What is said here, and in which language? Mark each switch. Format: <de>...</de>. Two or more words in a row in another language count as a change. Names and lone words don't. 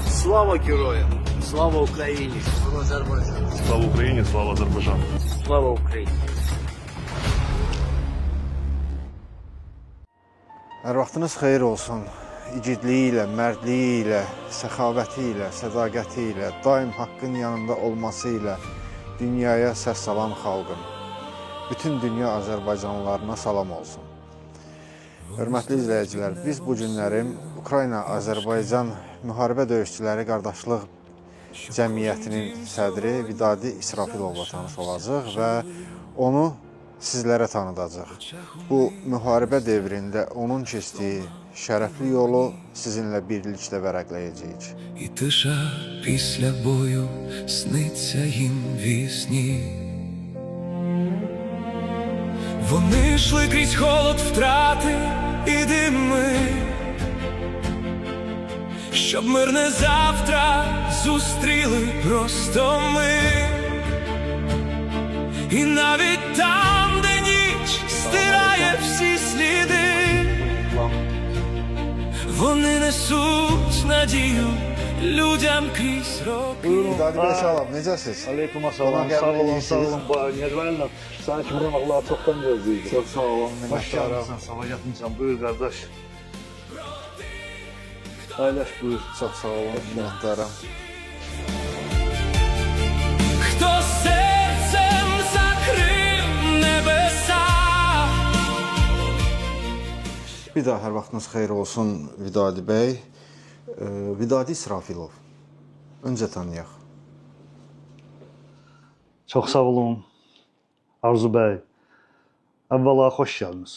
<uk>Слава героям! Слава Україні! Слава Азербайджану! Слава Україні, слава Азербайджану! Слава Україні!</uk> <az>Hər vaxtınız xeyir olsun. İgidliyi ilə, mərdliyi ilə, səxavəti ilə, sədaqəti ilə, daim haqqın yanında olması ilə dünyaya səs salan xalqım. Bütün dünya Azərbaycanlılarına salam olsun. Hörmətli izləyicilər, biz bu günlərim Ukrayna-Azərbaycan müharibə döyüşçüləri qardaşlıq cəmiyyətinin sədri Vidadi İsrafilovla tanış olacaq və onu sizlərə tanıdacaq. Bu müharibə dövründə onun keçdiyi şərəfli yolu sizinlə birlikdə vərəqləyəcəyik.</az> <uk>І тиша після бою сниться їм вісні. Вони йшли крізь холод втрати і дими, щоб мирне завтра зустріли просто ми. І навіть там, де ніч стирає всі сліди, вони несуть надію людям крізь роки.</uk> <az>Vidadi bəy, salam, necəsiz? Aleyküm assalam, sağ olun, sağ olun. Necələrlə, səni kimi Allah'a çoxdan gözləyirdim. Çox sağ olun, Hoş minnətdarım. gəlmişsən, sabah yatmışsan, buyur qardaş. Paylaş, buyur. Çox sağ olun, minnətdarım.</az> <uk>Хто серцем закрив небеса.</uk> <az>Bir daha hər vaxtınız xeyir olsun Vidadi bəy. Vidadi İsrafilov. Öncə tanıyaq. Çox sağ olun, Arzu bəy. Əvvəla xoş gəlmisiniz.</az>